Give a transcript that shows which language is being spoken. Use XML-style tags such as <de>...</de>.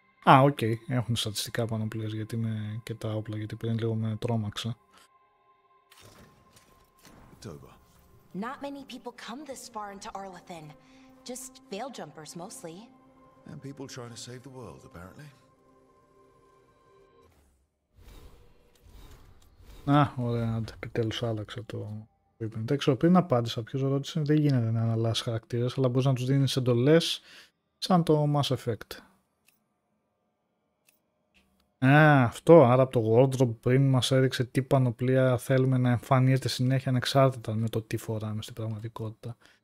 <el>Α, οκ, έχουν στατιστικά πάνω πλήρες γιατί με και τα όπλα, γιατί πριν λίγο με τρόμαξα.</el> <en>Not many people come this far into Arlathan. Just veil jumpers mostly. And people trying to save the world, apparently.</en> <el>Α, ωραία, επιτέλους άλλαξε το που είπε. Δεν ξέρω, πριν απάντησα ποιος ρώτησε, δεν γίνεται να αλλάζει χαρακτήρες, αλλά μπορείς να τους δίνεις εντολές σαν το Mass Effect. Α, αυτό, άρα από το wardrobe πριν μας έδειξε τι πανοπλία θέλουμε να εμφανίζεται συνέχεια ανεξάρτητα με το τι φοράμε στην πραγματικότητα.</el>